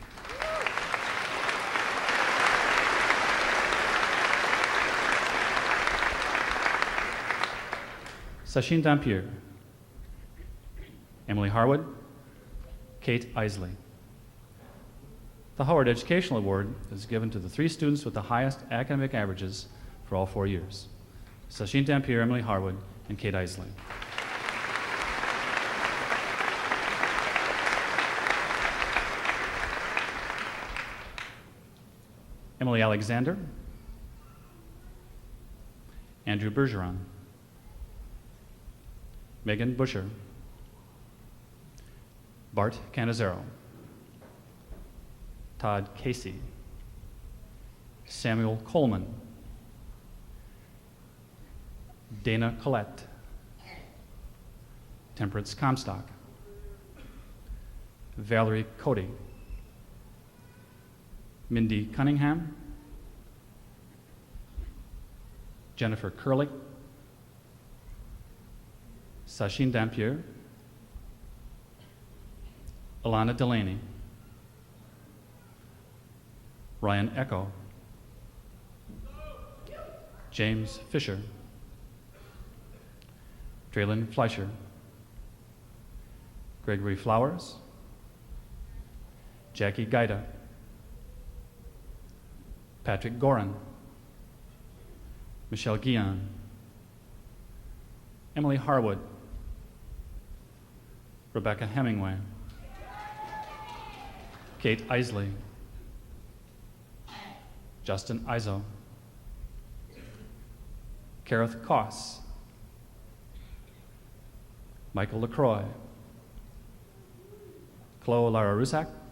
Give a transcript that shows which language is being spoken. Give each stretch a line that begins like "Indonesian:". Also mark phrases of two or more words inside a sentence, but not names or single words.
English: Sachin Dampier, Emily Harwood, Kate Isley. The Howard Educational Award is given to the three students with the highest academic averages for all 4 years: Sachin Dampier, Emily Harwood, and Kate Isley. Emily Alexander, Andrew Bergeron, Megan Busher, Bart Canizero, Todd Casey, Samuel Coleman, Dana Collette, Temperance Comstock, Valerie Cody, Mindy Cunningham, Jennifer Curley, Sachin Dampier, Alana Delaney, Ryan Echo, James Fisher, Traylon Fleischer, Gregory Flowers, Jackie Gaida, Patrick Gorin, Michelle Guion, Emily Harwood, Rebecca Hemingway, Kate Isley, Justin Izo, Kareth Koss, Michael LaCroix, Chloe Lara Rusak,